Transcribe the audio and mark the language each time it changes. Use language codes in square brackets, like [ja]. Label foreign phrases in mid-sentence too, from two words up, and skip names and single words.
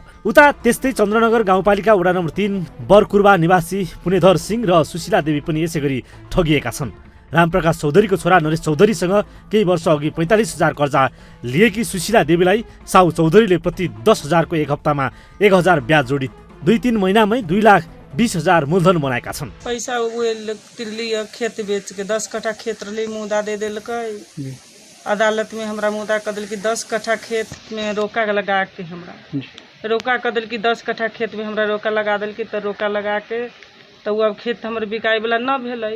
[ne] उता त्यस्तै चन्द्रनगर गाउँपालिका वडा नम्बर 3 बरकुर्बा निवासी पुनेधर सिंह र सुशीला देवी पनि यसै गरी ठगिएका छन्। रामप्रकाश चौधरीको छोरा नरेश चौधरीसँग केही वर्ष अघि 45,000 कर्जा लिएकी सुशीला देवीलाई साउ चौधरीले प्रति 10,000 को एक हप्तामा 1,000 ब्याज जोडी 2-3 महिनामै 2,20,000 मूलधन बनाएका छन्। [mai] पैसा उहे तिरलिया खेत बेच के 10 कट्ठा खेत रही मुदा दे देलकै। अदालत में हमरा मुदा कर दिल कि 10 कट्ठा खेत में रोका लगा के हमरा रोका कर दिल कि 10 कट्ठा खेत में हमरा रोका लगा दिल कि तो रोका लगा के तो अब खेत हमर बिकाई वाला न भेलै।